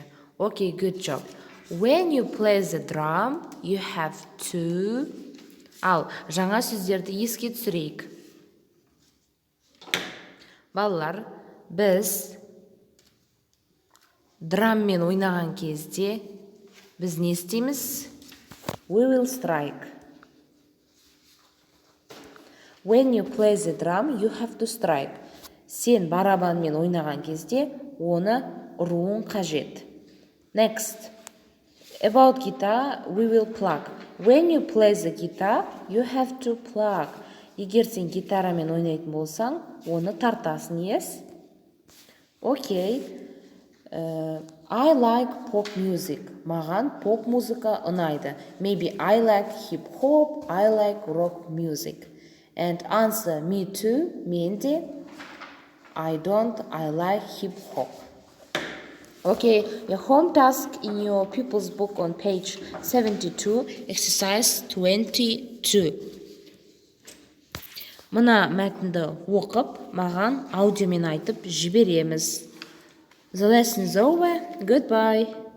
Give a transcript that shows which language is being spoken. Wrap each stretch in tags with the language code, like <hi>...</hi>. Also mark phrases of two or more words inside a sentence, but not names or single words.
<en>Okay, good job. When you play the drum, you have to...</en> <kk>Ал, жаңа сөздерді еске түсірейік. Балалар, біз драммен ойнаған кезде біз не істейміз?</kk> <en>We will strike. When you play the drum, you have to strike.</en> <kk>Сен барабанмен ойнаған кезде оны ұруың қажет.</kk> <en>Next, About guitar, we will plug. When you play the guitar, you have to plug.</en> <kk>Егер сен гитарамен ойнайтын болсаң, оны тартасың,</kk> <en>yes? Okay. I like pop music.</en> <kk>Маған поп музыка ұнайды.</kk> <en>Maybe I like hip hop, I like rock music. And answer me too,</en> <kk>мен де.</kk> <en>I don't, I like hip hop. Okay, your home task in your pupils book on page 72, exercise 22.</en> <kk>Мына мәтінді оқып, маған аудиомен айтып жібереміз.</kk> <en>The lesson is over. Goodbye.</en>